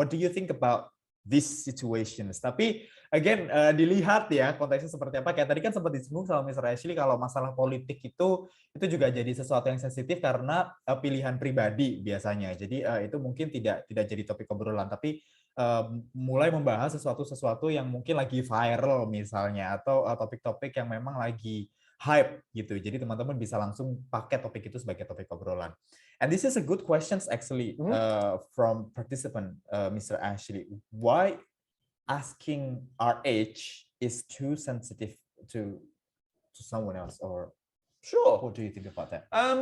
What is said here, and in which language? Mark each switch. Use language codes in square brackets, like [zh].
[en] What do you think about these situations? [id] Tapi again dilihat ya konteksnya seperti apa. Kayak tadi kan sempat disinggung sama Mr. Ashley kalau masalah politik itu juga jadi sesuatu yang sensitif karena pilihan pribadi biasanya. Jadi itu mungkin tidak jadi topik obrolan, tapi mulai membahas sesuatu yang mungkin lagi viral misalnya atau topik-topik yang memang lagi hype gitu. Jadi teman-teman bisa langsung pakai topik itu sebagai topik obrolan. [en] And this is a good questions actually from participant Mr. Ashley. Why asking our age is too sensitive to someone else, or sure? What do you think about that?